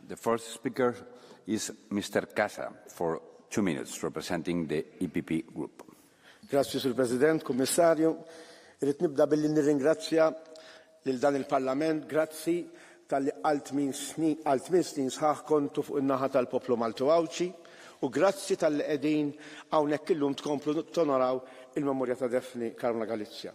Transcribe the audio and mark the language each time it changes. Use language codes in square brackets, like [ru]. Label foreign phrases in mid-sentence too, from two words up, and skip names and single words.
[en] The first speaker is Mr. Casa for 2 minutes, representing the EPP group. [mt] Grazie, Sur President, Kummissarju. Irrid nibda billi nirringrazzja lil dan il-Parlament, grazzi tal-li għal 8 snin sħaħ kontu fuq in-naħa tal-poplu Maltu Għawċi u grazzi tal-li qegħdin hawnhekk illum tkomplu tonoraw il-memorja ta' Defni Karna Galizja.